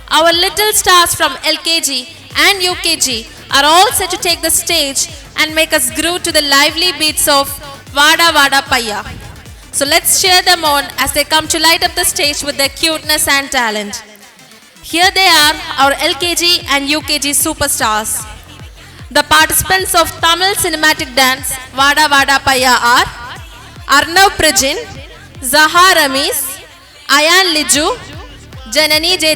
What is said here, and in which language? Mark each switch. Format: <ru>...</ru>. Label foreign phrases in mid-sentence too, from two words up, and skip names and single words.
<en>Our little stars from LKG and UKG are all set to take the stage and make us groove to the lively beats of Vada Vada Paya. So let's cheer them on as they come to light up the stage with their cuteness and talent. Here they are, our LKG and UKG superstars. The participants of Tamil cinematic dance Vada Vada Paya are Arnav Prajin, Zaha Ramesh, Ayan Liju, Janani J.</en>